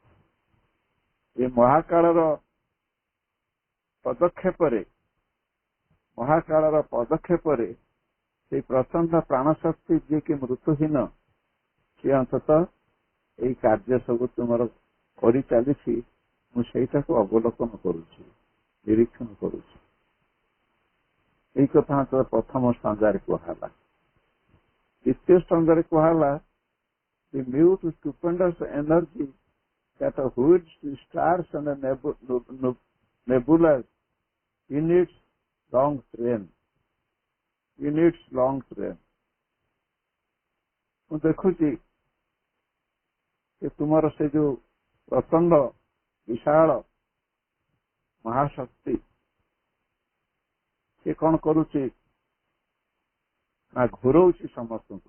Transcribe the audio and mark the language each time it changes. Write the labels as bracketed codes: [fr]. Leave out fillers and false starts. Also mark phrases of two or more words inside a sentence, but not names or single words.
[or] ଏ ମହାକାଳର ପଦକ୍ଷେପରେ ସେଇ ପ୍ରଚଣ୍ଡ ପ୍ରାଣ ଶକ୍ତି ଯିଏକି ମୃତ୍ୟୁହୀନ, ସିଏ ଅନ୍ତତଃ ଏଇ କାର୍ଯ୍ୟ ସବୁ ତୁମର କରିଚାଲିଛି, ମୁଁ ସେଇଟାକୁ ଅବଲୋକନ କରୁଛି, ନିରୀକ୍ଷଣ କରୁଛି। ଏଇ କଥା ପ୍ରଥମ ସ୍ତନ୍ଧରେ କୁହାହେଲା। ଦ୍ୱିତୀୟ ସ୍ତନ୍ଧରେ କୁହାହେଲା, [en] the mute stupendous energy that hoods the stars and the nebulas in its long train, [or] ମୁଁ ଦେଖୁଛି ଯେ ତୁମର ସେ ଯୋଉ ପ୍ରଚଣ୍ଡ ବିଶାଳ ମହାଶକ୍ତି, ସେ କଣ କରୁଛି ନା ଘୁରଉଛି ସମସ୍ତଙ୍କୁ।